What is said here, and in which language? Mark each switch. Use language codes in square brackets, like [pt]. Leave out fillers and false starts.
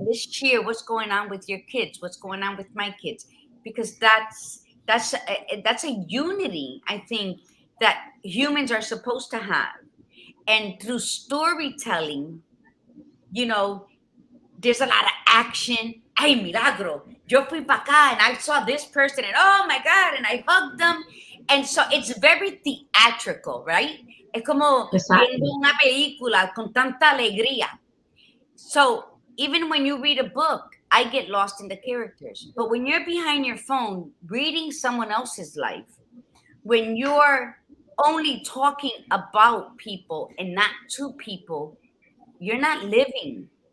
[en] Let's cheer what's going on with your kids, what's going on with my kids, because that's a unity I think that humans are supposed to have. And through storytelling, you know, There's a lot of action. Ay, milagro. Yo fui para acá and I saw this person and oh my God, and I hugged them. And so it's very theatrical, right? [es] Es como viendo [en] Exactly. [es] una película con tanta alegría. [en] So even when you read a book, I get lost in the characters. But when you're behind your phone reading someone else's life, when you're only talking about people and not to people, you're not living.